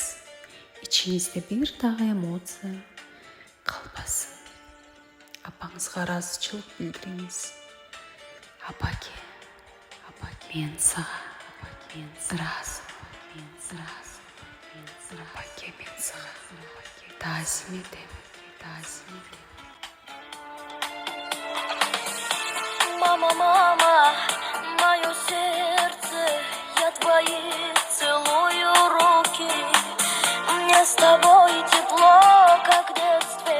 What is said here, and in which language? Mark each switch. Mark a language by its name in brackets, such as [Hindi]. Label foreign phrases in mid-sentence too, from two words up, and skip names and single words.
[Kyrgyz] Ичиңизде бир дагы эмоция калбасын. Апаңызга ыраазычылык билдириңиз. Апаке, мен сага ыраазымын. Апаке, мен сага таазим этем. [Russian] Мама, мое сердце, я твои целую руки. Мне с тобой тепло, как в детстве.